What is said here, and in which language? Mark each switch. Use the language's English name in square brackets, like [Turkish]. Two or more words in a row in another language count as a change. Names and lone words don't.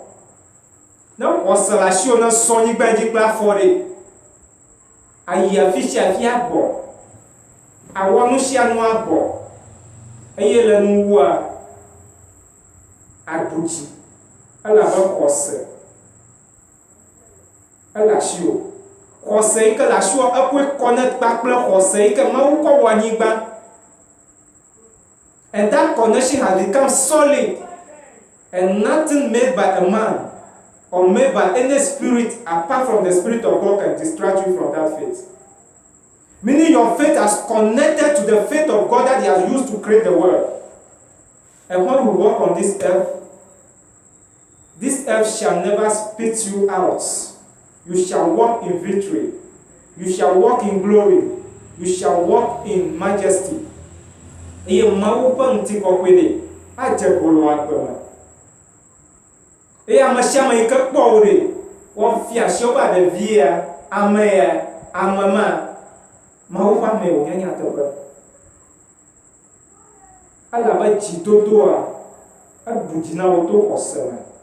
[Ewe] Ne xɔse le asiwò ne zɔ anyigba dzi kple afɔ ɖe, ayi afi sia afi agbɔ, awɔ nu sia nu agbɔ, eye le nuwua aɖu dzi elabe xɔse ele asiwò. Xɔse yi ke le asiwò eƒe connect kpakple xɔse yi ke Mawu kɔ wɔ anyigba. [English] And that connection has become solid, and nothing made by a man or made by any spirit apart from the Spirit of God can distract you from that faith. Meaning your faith has connected to the faith of God that He has used to create the world. And when we walk on this earth shall never spit you out. You shall walk in victory. You shall walk in glory. You shall walk in majesty. [Ewe] Eye Mawu ƒe ŋutikɔkɔe ɖe adze golo agbe me. Eye ame sia ame yi ke kpɔ wo ɖe, woafia asi woƒe aɖevi ya, ame ya, ame ma, Mawu ƒe ame wònye nyateƒe. Elabe dzidodoa eɖu dzi na wo to xɔse me.